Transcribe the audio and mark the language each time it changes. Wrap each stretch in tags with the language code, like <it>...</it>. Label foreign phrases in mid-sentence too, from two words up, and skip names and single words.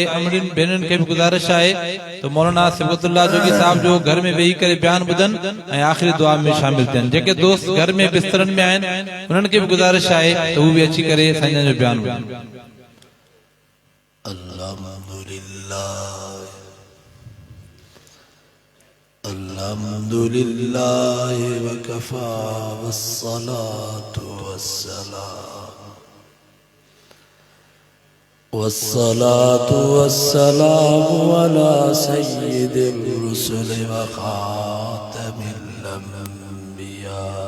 <sd>अमड़िन भेनरुनि खे बि गुज़ारिश आहे तो मौलाना सिबगतुल्लाह जोगी साहब जो घर में वेही करे बयान ॿुधनि ऐं आख़िरी दुआ में शामिल थियनि। जेके दोस्त घर में बिस्तरनि में आहिनि उन्हनि खे बि गुज़ारिश आहे त हू बि अची करे साईं जो बयान ॿुधनि।</sd> <ar>الحمد لله وكفى والصلاة والسلام على سيد الرسل وخاتم الأنبياء.</ar>